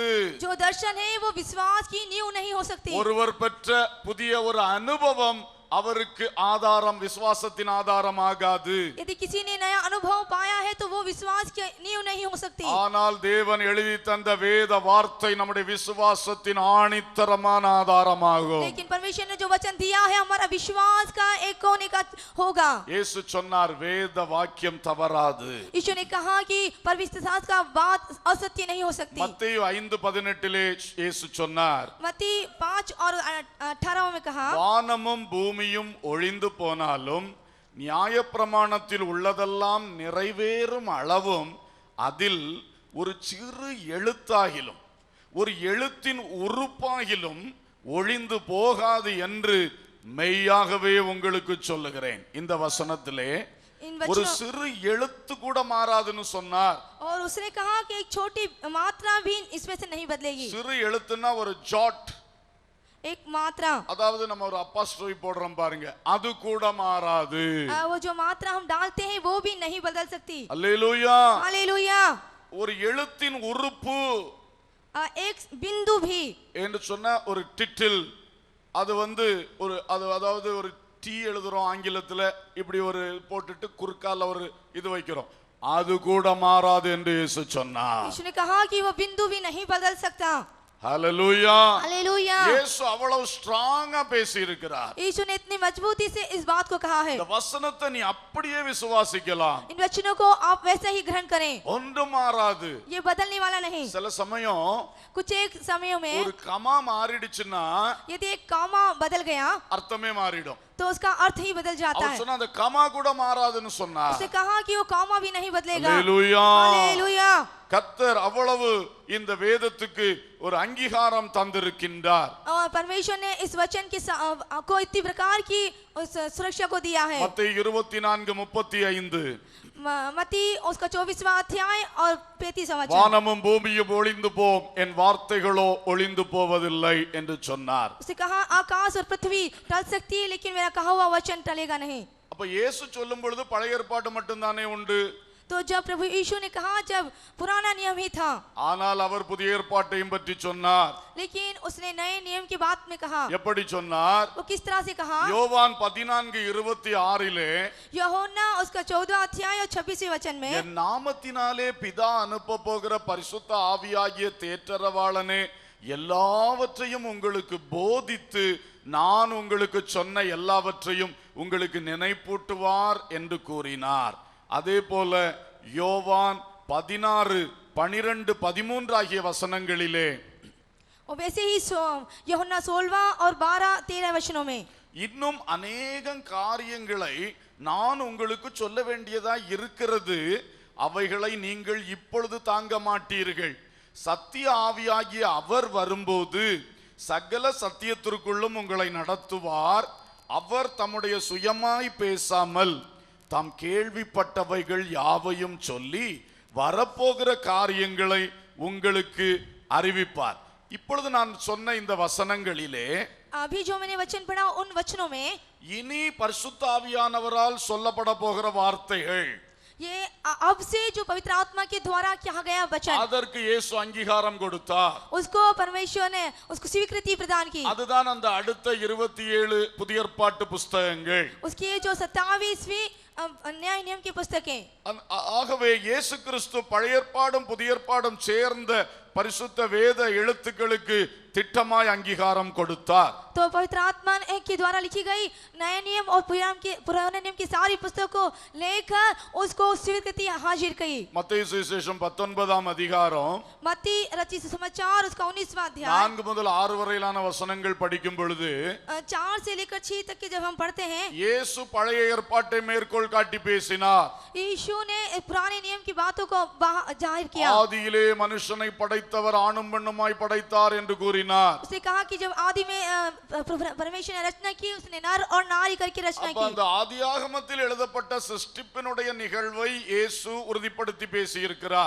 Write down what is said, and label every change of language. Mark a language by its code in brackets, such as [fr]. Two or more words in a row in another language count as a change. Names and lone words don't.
[hi] जो दर्शन है वो विश्वास की नींव नहीं हो सकती. [ta] ஒருவர் பெற்ற புதிய ஒரு அனுபவம் அவருக்கு ஆதாரம் விசுவாசத்தின் ஆதாரமாகாது. [hi] यदि किसी ने नया अनुभव पाया है तो वो विश्वास की नींव नहीं हो सकती. [ta] ஆனால் தேவன் எழுதி தந்த வேத வார்த்தை நம்முடைய விசுவாசத்தின் ஆணித்தரமான ஆதாரமாகும். [hi] लेकिन परमेश्वर ने जो वचन दिया है हमारा विश्वास का एक कोने का होगा. [ta] இயேசு சொன்னார் வேத வாக்கியம் தவறாது. [hi] यीशु ने कहा कि पवित्र शास्त्र का बात असत्य नहीं हो सकती. [ta] மத்தேயு 5:18 இயேசு சொன்னார் [hi] मत्ती 5 और 18 में कहा [ta] வானமும் பூமியும் ஒழிந்து போனாலும் நியாயப்பிரமாணத்தில் உள்ளதெல்லாம் நிறைவேறும் அளவும் அதில் ஒரு சிறு எழுத்தாகிலும் ஒரு எழுத்தின் உறுப்பாகிலும் ஒழிந்து போகாது என்று மெய்யாகவே உங்களுக்கு சொல்லுகிறேன். இந்த வசனத்திலே ஒரு சிறு எழுத்து கூட மாறாதுன்னு சொன்னார். [hi] और उसने कहा कि एक छोटी मात्रा भी इसमें से नहीं बदलेगी. [ta] சிறு எழுத்துன்னா ஒரு ஜாட், [hi] एक मात्रा, [ta] அதாவது நம்ம ஒரு அப்போஸ்ட்ரோஃபி போடுறோம் பாருங்க, அது கூட மாறாது. [hi] वो जो मात्रा हम डालते हैं वो भी नहीं बदल सकती. [ta] அல்லேலூயா. [hi] हालेलुया. [ta] ஒரு எழுத்தின் உறுப்பு [hi] एक बिंदु भी [ta] என்று சொன்ன ஒரு டிட்டில், அது ஒரு அதாவது ஒரு டி எழுதுறோம் ஆங்கிலத்துல, இப்படி ஒரு போட்டுட்டு குறுக்கால ஒரு இது வைக்கிறோம், அது கூட மாறாது என்று இயேசு சொன்னார். [hi] यीशु ने कहा कि वो बिंदु भी नहीं बदल सकता. [ta] ஹல்லேலூயா. [hi] हालेलुया. [ta] இயேசு அவ்வளவு ஸ்ட்ராங்கா பேசி இருக்கிறார். [hi] यीशु ने इतनी मजबूती से इस बात को कहा है. [ta] இந்த வசனத்தை நீ அப்படியே விசுவாசிக்கலாம். [hi] इन वचनों को आप वैसे ही ग्रहण करें. [ta] ஒன்றும் மாறாது. [hi] ये बदलने वाला नहीं. [ta] சில சமயம் [hi] कुछ एक समयों में [ta] ஒரு கமா மாறிடுச்சுன்னா [hi] यदि एक कामा बदल गया [ta] அர்த்தமே மாறிடும். [hi] तो उसका अर्थ ही बदल जाता [ta] அவர் [hi] है. [ta] சொன்ன அந்த கமா கூட மாறாதுன்னு சொன்னார். [hi] उसने कहा कि वो कामा भी नहीं बदलेगा. [ta] அல்லேலூயா. [hi] हालेलुया. [ta] கர்த்தர் அவ்வளவு இந்த வேதத்துக்கு ஒரு அங்கீகாரம் தந்திருக்கின்றார். [hi] और परमेश्वर ने इस वचन की को इतनी प्रकार की सुरक्षा को दिया है. [ta] மத்தேயு 24:35 [hi] मत्ती उसका 24वां अध्याय और 35वां वचन. [ta] வானமும் பூமியும் ஒளிந்து போம், என் வார்த்தைகளோ ஒளிந்து போவதில்லை என்று சொன்னார். [hi] उसने कहा आकाश और पृथ्वी टल सकती है लेकिन मेरा कहा हुआ वचन टलेगा नहीं. [ta] அப்ப இயேசு சொல்லும் பொழுது பழைய ஏற்பாடு மட்டும்தானே உண்டு. [hi] तो जब प्रभु यीशु ने कहा जब पुराना नियम ही था, [ta] ஆனால் அவர் புதிய ஏற்பாட்டையும் பற்றி சொன்னார். [hi] लेकिन उसने नए नियम की बात में कहा. [ta] எப்படி சொன்னார்? [hi] वो किस तरह से कहा? [ta] யோவான் 14:26 [hi] यूहन्ना उसका 14वां अध्याय और 26वें वचन में, [ta] என் நாமத்தினாலே பிதா அனுப்ப போகிற பரிசுத்த ஆவியாகிய தேற்றரவாளனே எல்லாவற்றையும் உங்களுக்கு போதித்து நான் உங்களுக்கு சொன்ன எல்லாவற்றையும் உங்களுக்கு நினைப்பூட்டுவார் என்று கூறினார். அதே போல யோவான் 16:12-13 ஆகிய வசனங்களிலே [hi] और वैसे ही यूहन्ना 16वां और 12-13 वचनों में [ta] இன்னும் அநேகம் காரியங்களை நான் உங்களுக்கு சொல்ல வேண்டியதாய் இருக்கிறது, அவைகளை நீங்கள் இப்பொழுது தாங்க மாட்டீர்கள். சத்திய ஆவியாகிய அவர் வரும்போது சகல சத்தியத்திற்குள்ளும் உங்களை நடத்துவார். அவர் தம்முடைய சுயமாய் பேசாமல் தாம் கேள்விப்பட்டவைகள் யாவையும் சொல்லி வரப்போகிற காரியங்களை உங்களுக்கு அறிவிப்பார். இப்பொழுது நான் சொன்ன இந்த வசனங்களிலே [hi] अभी जो मैंने वचन पढ़ा उन वचनों में [ta] இனி பரிசுத்த ஆவியானவரால் சொல்லப்பட போகிற வார்த்தைகள், [hi] ये अब से जो पवित्र आत्मा के द्वारा किया गया वचन, [ta] அதற்கு இயேசு அங்கீகாரம் கொடுத்தார். [hi] उसको परमेश्वर ने उसको स्वीकृति प्रदान की. [ta] அதுதான் அந்த அடுத்த 27 புதிய ஏற்பாட்டு புத்தகங்கள். [hi] उसकी जो 27वीं न्याय नियम की पुस्तकें. [ta] ஆகவே இயேசு கிறிஸ்து பழைய ஏற்பாடும் புதிய ஏற்பாடும் சேர்ந்த பரிசுத்த வேத எழுத்துக்களுக்கு திட்டமாய் அங்கீகாரம் கொடுத்தார். [hi] तो पवित्र आत्मा के द्वारा लिखी गई नए नियम और पुराने नियम की सारी पुस्तकों को लेकर उसको स्वीकृति हाजिर की. [ta] மத்தேயு சுவிசேஷம் 19ஆம் அதிகாரம் [hi] मत्ती रचित सुसमाचार उसका 19वां अध्याय [ta] 4 முதல் 6 வரையிலான வசனங்கள் படிக்கும் பொழுது [hi] 4 से लेकर 6 तक के जब हम पढ़ते हैं, [ta] இயேசு பழைய ஏற்பாட்டை மேற்கோள் காட்டி பேசினார். [hi] यीशु ने पुराने नियम की बातों को जाहिर किया. [ta] ஆதியிலே மனுஷனை படைத்தவர் ஆணும் பெண்ணுமாய் படைத்தார் என்று கூறினார். [hi] उसने कहा कि जब आदि में परमेश्वर ने रचना की, उसने नर और नारी करके रचना [ta] அப்ப [hi] की. [ta] அந்த ஆதியாகமத்தில் எழுதப்பட்ட சிருஷ்டிப்பினுடைய நிகழ்வை இயேசு உறுதிப்படுத்தி பேசி இருக்கிறார்.